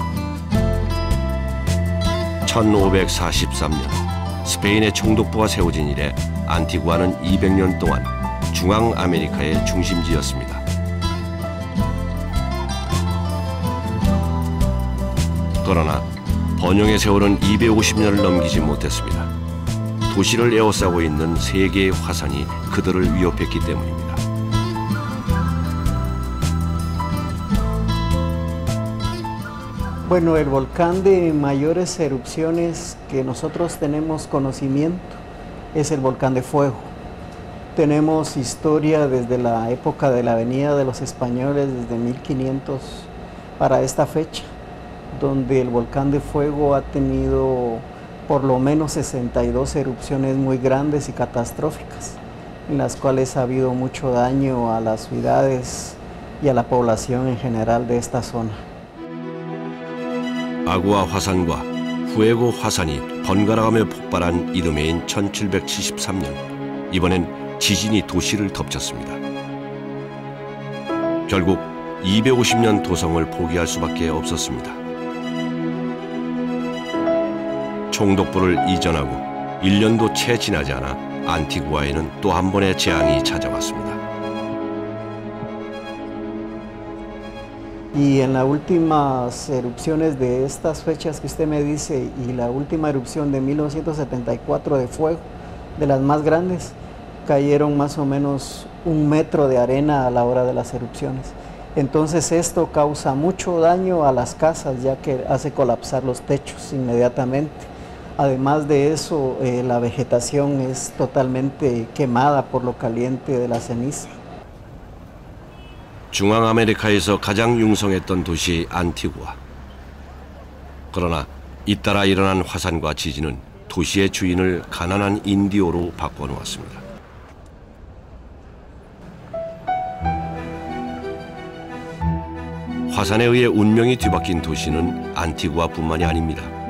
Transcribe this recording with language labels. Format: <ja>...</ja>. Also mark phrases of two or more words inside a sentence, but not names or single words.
<ko>1543년 스페인의 총독부가 세워진 이래 안티구아는 200년 동안 중앙 아메리카의 중심지였습니다. 그러나 번영의 세월은 250년을 넘기지 못했습니다. 도시를 에워싸고 있는 세 개의 화산이 그들을 위협했기 때문입니다.</ko> <es>Bueno, el volcán de mayores erupciones que nosotros tenemos conocimiento es el volcán de Fuego. Tenemos historia desde la época de la venida de los españoles, desde 1500 para esta fecha, donde el volcán de Fuego ha tenido por lo menos 62 erupciones muy grandes y catastróficas, en las cuales ha habido mucho daño a las ciudades y a la población en general de esta zona.</es> <ko>아구아 화산과 후에고 화산이 번갈아가며 폭발한 이듬해인 1773년, 이번엔 지진이 도시를 덮쳤습니다. 결국 250년 도성을 포기할 수밖에 없었습니다. 총독부를 이전하고 1년도 채 지나지 않아 안티구아에는 또 한 번의 재앙이 찾아왔습니다.</ko> <es>Y en las últimas erupciones de estas fechas que usted me dice y la última erupción de 1974 de Fuego, de las más grandes, cayeron más o menos 1 metro de arena a la hora de las erupciones. Entonces esto causa mucho daño a las casas, ya que hace colapsar los techos inmediatamente. Además de eso, la vegetación es totalmente quemada por lo caliente de la ceniza.</es> <ko>중앙아메리카에서 가장 융성했던 도시 안티구아. 그러나 잇따라 일어난 화산과 지진은 도시의 주인을 가난한 인디오로 바꿔놓았습니다. 화산에 의해 운명이 뒤바뀐 도시는 안티구아뿐만이 아닙니다.</ko>